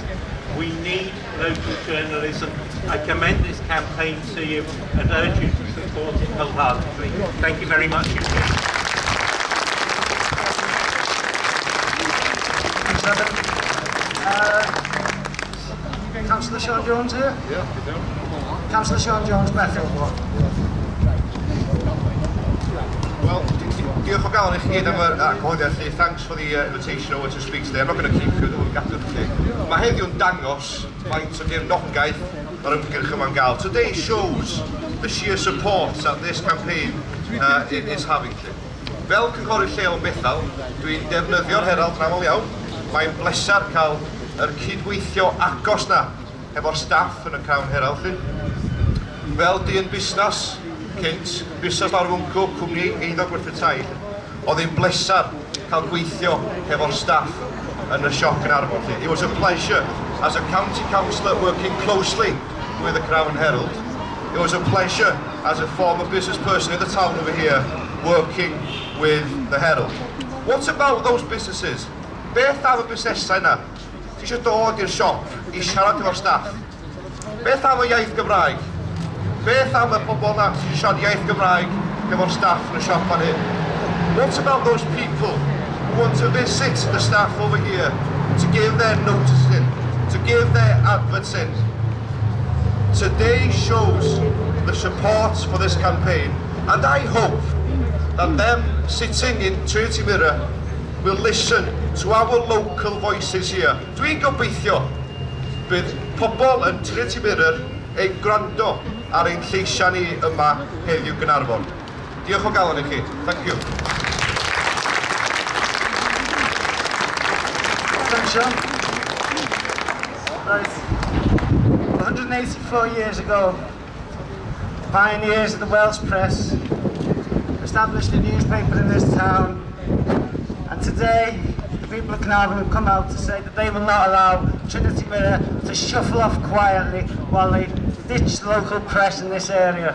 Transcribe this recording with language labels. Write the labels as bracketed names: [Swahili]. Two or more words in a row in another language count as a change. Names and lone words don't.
[English] We need local journalism. I commend this campaign to you and urge you to support it wholeheartedly. Thank you very much. Councillor Sean Jones here? Yeah, Councillor Sean Jones, Bethel. [Welsh] well, diolch o galon I chi gyd am yr cyhoeddiad lle. [English] Thanks for the invitation over to speak today. I'm not going to keep you, we'll get to it. [Welsh] Mae heddiw'n dangos faint o gefnogaeth mae'r ymgyrch yma'n gael. [English] Today shows the sheer support that this campaign is having. [Welsh] Fel cynghorydd lleol yn Bethel, dwi'n defnyddio'r Herald yn aml iawn. Mae'n bleser cael yr cydweithio agos na efo'r staff yn y Crown Herald. Fel dyn busnes cynt, busnes lawr fwncw, cwmni eiddo gwerthu tai, oedd ein bleser cael gweithio efo'r staff yn y siop yn Arfon. [English] It was a pleasure as a county councillor working closely with the Crown Herald. It was a pleasure as a former business person in the town over here working with the Herald. What about those businesses? [Welsh] Beth am y busnesau yna? Ti eisiau dod i'r siop i siarad efo'r staff? Beth am y iaith Gymraeg? Beth am y pobol na sy'n siarad iaith Gymraeg efo'r staff yn y siop fan hyn? [English] What about those people who want to visit the staff over here to give their notice in, to give their adverts in? Today shows the support for this campaign, and I hope that them sitting in Trinity Mirror will listen to our local voices here. [Welsh] Dwi'n gobeithio bydd pobl yn Trinity Mirror ei gwrando ar ein lleisiau ni yma heddiw Gaernarfon. Diolch o galon I chi. [English] Thank you. Thanks, Sean. Right. 184 years ago, the pioneers of the Welsh press established a newspaper in this town, and today the people of Caernarfon have come out to say that they will not allow Trinity Mirror to shuffle off quietly while they ditch the local press in this area.